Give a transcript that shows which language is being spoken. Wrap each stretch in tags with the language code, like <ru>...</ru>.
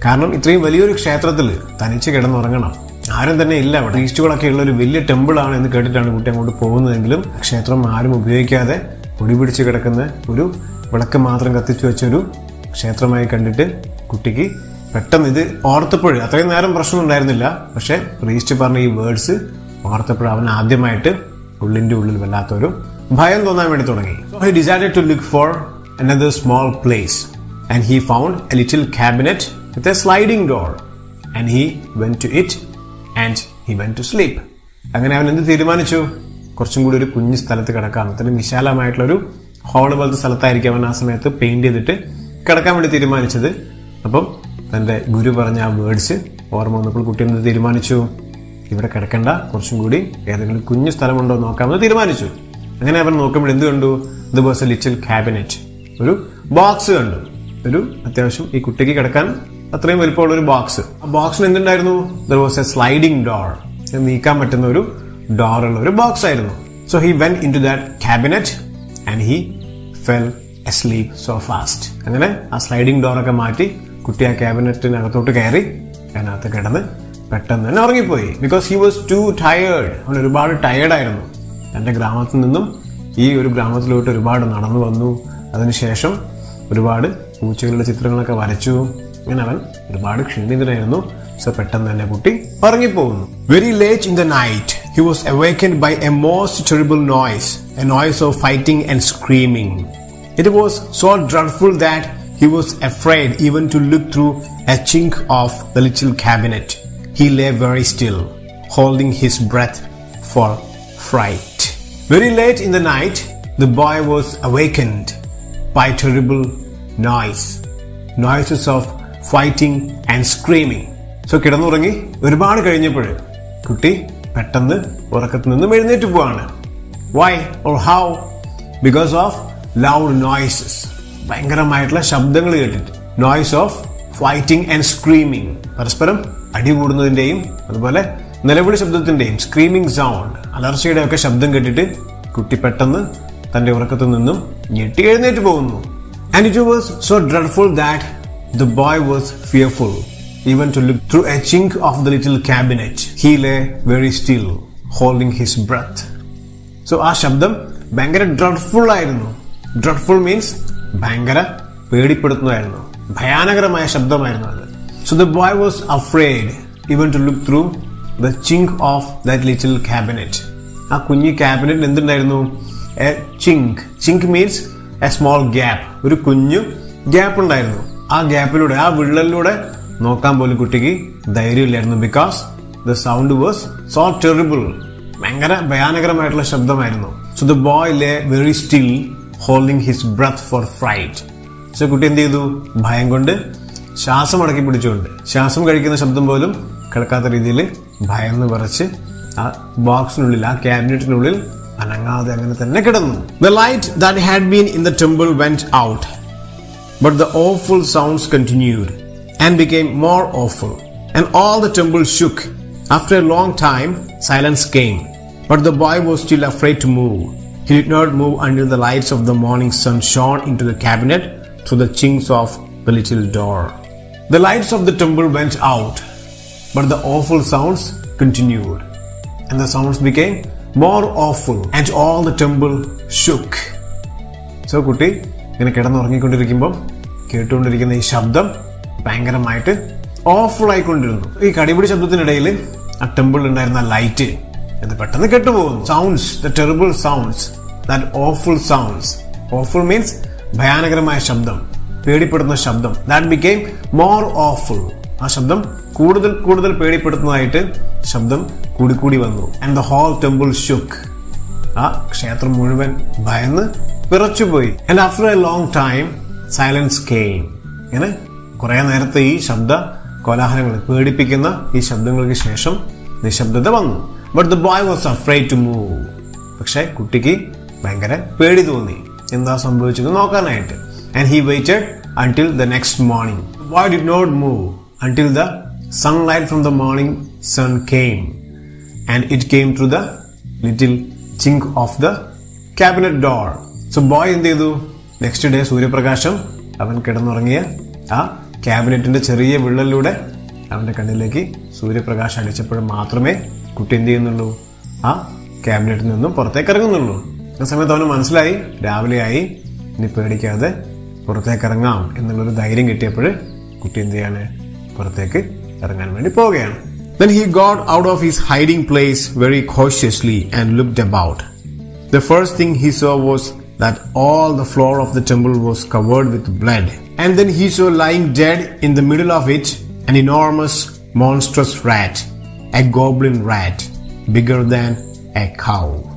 <ml>കാരണം ഇത്രയും വലിയൊരു ക്ഷേത്രത്തിൽ തനിച്ച് കിടന്നുറങ്ങണം, ആരും തന്നെ ഇല്ല, അവിടെ പ്രീസ്റ്റുകളൊക്കെ ഉള്ള ഒരു വലിയ ടെമ്പിൾ ആണ് എന്ന് കേട്ടിട്ടാണ് കുട്ടി അങ്ങോട്ട് പോകുന്നതെങ്കിലും ക്ഷേത്രം ആരും ഉപയോഗിക്കാതെ പൊടി പിടിച്ച് കിടക്കുന്ന ഒരു വിളക്ക് മാത്രം കത്തിച്ചു വെച്ചൊരു ക്ഷേത്രമായി കണ്ടിട്ട് കുട്ടിക്ക് പെട്ടെന്ന് ഇത് ഓർത്തപ്പോൾ, അത്രയും നേരം പ്രശ്നം ഉണ്ടായിരുന്നില്ല, പക്ഷെ പ്രീസ്റ്റ് പറഞ്ഞ ഈ വേർഡ്സ് ഓർത്തപ്പോൾ അവൻ ആദ്യമായിട്ട് ഉള്ളിന്റെ ഉള്ളിൽ വല്ലാത്തൊരു ഭയം തോന്നാൻ വേണ്ടി തുടങ്ങി.</ml> <en>So he decided to look for another small place and he found a little cabinet with a sliding door and he went to it and he went to sleep.</en> <ml>അങ്ങനെ അവൻ എന്ത് തീരുമാനിച്ചു? കുറച്ചും കൂടി ഒരു കുഞ്ഞു സ്ഥലത്ത് കിടക്കാം, അത്രയും വിശാലമായിട്ടുള്ള ഒരു ഹോള് പോലത്തെ സ്ഥലത്തായിരിക്കും അവൻ ആ സമയത്ത് പെയിന്റ് ചെയ്തിട്ട് കിടക്കാൻ വേണ്ടി തീരുമാനിച്ചത്. അപ്പം തന്റെ ഗുരു പറഞ്ഞ ആ വേർഡ്സ് ഓർമ്മ വന്നപ്പോൾ കുട്ടി എന്ത് തീരുമാനിച്ചു? ഇവിടെ കിടക്കണ്ട, കുറച്ചും കൂടി ഏതെങ്കിലും കുഞ്ഞു സ്ഥലമുണ്ടോ നോക്കാമെന്ന് തീരുമാനിച്ചു. അങ്ങനെ അവൻ നോക്കുമ്പോൾ എന്ത് കണ്ടു?</ml> <en>there was a little cabinet,</en> <ml>ഒരു ബോക്സ് കണ്ടു. ഒരു അത്യാവശ്യം ഈ കുട്ടിക്ക് കിടക്കാൻ അത്രയും വലിപ്പമുള്ള ഒരു ബോക്സ്. ആ ബോക്സിന് എന്തുണ്ടായിരുന്നു?</ml> <en>there was a sliding door,</en> <ml>നീക്കാൻ പറ്റുന്ന ഒരു ഡോർ ഉള്ള ഒരു ബോക്സ് ആയിരുന്നു.</ml> <en>So he went in to that cabinet and he fell asleep so fast.</en> <ml>അങ്ങനെ ആ സ്ലൈഡിംഗ് ഡോറൊക്കെ മാറ്റി കുട്ടി ആ ക്യാബിനറ്റിനകത്തോട്ട് കയറി അതിനകത്ത് കിടന്ന് പെട്ടെന്ന് തന്നെ ഉറങ്ങിപ്പോയി.</ml> <en>Because he was too tired.</en> <ml>അവൻ ഒരുപാട് ടയേർഡായിരുന്നു. തന്റെ ഗ്രാമത്തിൽ നിന്നും ഈ ഒരു ഗ്രാമത്തിലോട്ട് ഒരുപാട് നടന്നു വന്നു. അതിനുശേഷം ഒരുപാട് പൂച്ചകളുടെ ചിത്രങ്ങളൊക്കെ വരച്ചു. ഇങ്ങനെ അവൻ ഒരുപാട് ക്ഷീണിതനായിരുന്നു. സോ പെട്ടെന്ന് തന്നെ കുട്ടി ഉറങ്ങിപ്പോകുന്നു.</ml> <en>Very late in the night he was awakened by a most terrible noise, a noise of fighting and screaming. It was so dreadful that he was afraid even to look through a chink of the little cabinet. He lay very still, holding his breath for fright. Very late in the night, the boy was awakened by terrible noises of fighting and screaming.</en> <ml>So കിടന്നുറങ്ങി ഒരുപാട് കഴിഞ്ഞപ്പോൾ കുട്ടി പെട്ടെന്ന് ഉറക്കത്തിൽ നിന്നും എഴുന്നേറ്റ് പോവാണ്.</ml> <en>Why or how? Because of loud noises.</en> <ml>ഭയങ്കരമായിട്ടുള്ള ശബ്ദങ്ങൾ കേട്ടിട്ട്.</ml> <en>Noise of fighting and screaming.</en> <ml>പരസ്പരം അടികൂടുന്നതിന്റെയും അതുപോലെ നിലവിളി ശബ്ദത്തിന്റെയും സ്ക്രീമിംഗ് സൗണ്ട്, അലർച്ചയുടെ ഒക്കെ ശബ്ദം കേട്ടിട്ട് കുട്ടി പെട്ടെന്ന് തന്റെ ഉറക്കത്തിൽ നിന്നും ഞെട്ടി എഴുന്നേറ്റ് പോകുന്നു.</ml> <en>And it was so dreadful that the boy was fearful even to look through a chink of the little cabinet. He lay very still, holding his breath.</en> <ml>So ആ ശബ്ദം ഭയങ്കര ഡ്രെഡ്ഫുൾ ആയിരുന്നു.</ml> <en>dreadful means</en> <ml>ഭയങ്കര പേടിപ്പെടുത്തുന്നതായിരുന്നു, ഭയാനകരമായ ശബ്ദമായിരുന്നു അത്.</ml> <en>So the boy was afraid even to look through the chink of that little cabinet.</en> <ml>ആ കുഞ്ഞു ക്യാബിനറ്റിൽ എന്തുണ്ടായിരുന്നു?</ml> <en>A chink. Chink means a small gap.</en> <ml>ഒരു കുഞ്ഞു ഗ്യാപ്പ് ഉണ്ടായിരുന്നു. ആ ഗ്യാപ്പിലൂടെ, ആ വിള്ളലിലൂടെ നോക്കാൻ പോലും കുട്ടിക്ക് ധൈര്യമില്ലായിരുന്നു.</ml> <en>Because the sound was so terrible.</en> <ml>ഭയങ്കര ഭയാനകരമായിട്ടുള്ള ശബ്ദമായിരുന്നു.</ml> <en>So the boy lay very still, holding his breath for fright. So</en> <ml>കുട്ടി എന്ത് ചെയ്തു? ഭയം കൊണ്ട് ശ്വാസം അടക്കി പിടിച്ചുകൊണ്ട്, ശ്വാസം കഴിക്കുന്ന ശബ്ദം പോലും കേൾക്കാത്ത രീതിയിൽ ഭയന്ന് പറച്ച് ആ ബോക്സിനുള്ളിൽ, ആ ക്യാബിനറ്റിനുള്ളിൽ അനങ്ങാതെ അങ്ങനെ തന്നെ കിടന്നു.</ml> <en>The light that had been in the temple went out, but the awful sounds continued and became more awful, and all the temple shook. After a long time, silence came, but the boy was still afraid to move. He did not move until the lights of the morning sun shone into the cabinet through the chinks of the little door. The lights of the temple went out, but the awful sounds continued, and the sounds became more awful, and all the temple shook.</en> <ml>So കുട്ടി ഇങ്ങനെ കിടന്നുറങ്ങിക്കൊണ്ടിരിക്കുമ്പോൾ കേട്ടുകൊണ്ടിരിക്കുന്ന ഈ ശബ്ദം ഭയങ്കരമായിട്ട് awful ആയിക്കൊണ്ടിരുന്നു. ഈ കടിപിടി ശബ്ദത്തിനിടയിൽ ആ ടെമ്പിളിൽ ഉണ്ടായിരുന്ന light അത് പെട്ടെന്ന് കെട്ടുപോകുന്നു.</ml> <en>Sounds, the terrible sounds, that awful sounds. Awful means</en> <ml>ഭയാനകരമായ ശബ്ദം, പേടിപ്പെടുന്ന ശബ്ദം.</ml> <en>That became more awful.</en> <ml>ആ ശബ്ദം കൂടുതൽ കൂടുതൽ പേടിപ്പെടുത്തുന്നതായിട്ട് ശബ്ദം കൂടിക്കൂടി വന്നു.</ml> <en>And the whole temple shook.</en> <ml>ആ ക്ഷേത്രം മുഴുവൻ ഭയന്ന് വിറച്ചുപോയി.</ml> <en>And after a long time silence came.</en> <ml>ഇങ്ങനെ കുറെ നേരത്തെ ഈ ശബ്ദ കോലാഹലങ്ങൾ, പേടിപ്പിക്കുന്ന ഈ ശബ്ദങ്ങൾക്ക് ശേഷം നിശബ്ദത വന്നു.</ml> <en>But the boy was afraid to move.</en> <ml>പക്ഷെ കുട്ടിക്ക് ഭയങ്കര പേടി തോന്നി എന്താ സംഭവിച്ചത് നോക്കാനായിട്ട്.</ml> <en>And he waited until the next morning. The boy did not move until the sunlight from the morning sun came, and it came through the little chink of the cabinet door.</en> <ml>So boy എന്ത് ചെയ്തു?</ml> <en>next day</en> <ml>സൂര്യപ്രകാശം അവൻ കിടന്നുറങ്ങിയ ആ ക്യാബിനറ്റിന്റെ ചെറിയ വിള്ളലിലൂടെ അവന്റെ കണ്ണിലേക്ക് സൂര്യപ്രകാശം അടിച്ചപ്പോൾ മാത്രമേ കുട്ടി എന്ത് ചെയ്യുന്നുള്ളൂ? ആ ക്യാബിനറ്റിൽ നിന്നും പുറത്തേക്ക് ഇറങ്ങുന്നുള്ളൂ. ആ സമയത്ത് അവന് മനസ്സിലായി രാവിലെയായി, ഇനി പേടിക്കാതെ പുറത്തേക്ക് ഇറങ്ങാം എന്നുള്ളൊരു ധൈര്യം കിട്ടിയപ്പോൾ കുട്ടി എന്ത് ചെയ്യാണ്? പുറത്തേക്ക് ഇറങ്ങാൻ വേണ്ടി പോവുകയാണ്.</ml> <en>Then he got out of his hiding place very cautiously and looked about. The first thing he saw was that all the floor of the temple was covered with blood. And then he saw lying dead in the middle of it an enormous monstrous rat, a goblin rat, bigger than a cow.</en>